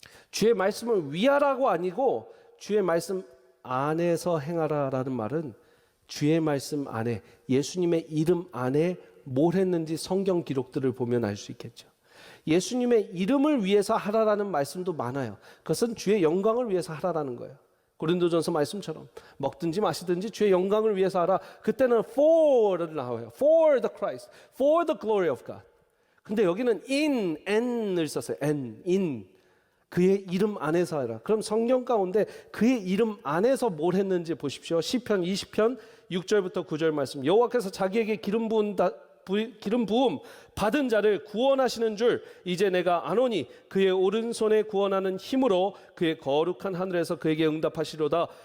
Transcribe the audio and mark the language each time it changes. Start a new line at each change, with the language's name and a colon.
Korean: 주의 말씀을 위하라고 아니고 주의 말씀 안에서 행하라라는 말은 주의 말씀 안에, 예수님의 이름 안에 뭘 했는지 성경 기록들을 보면 알 수 있겠죠. 예수님의 이름을 위해서 하라라는 말씀도 많아요. 그것은 주의 영광을 위해서 하라라는 거예요. 고린도전서 말씀처럼 먹든지 마시든지 주의 영광을 위해서 하라. 그때는 for를 나와요.
English: For the Christ, for the glory of God.
Korean: 근데 여기는 in, n을 썼어요. in. 그의 이름 안에서 하라. 그럼 성경 가운데 그의 이름 안에서 뭘 했는지 보십시오. 시편 20편 6절부터 9절 말씀. 여호와께서 자기에게 기름 부은 기름 부음 받은 자를 구원하시는 줄 이제 내가 아노니 그의 오른손에 구원하는 힘으로 그의 거룩한 하늘에서 그에게 응답하시로다.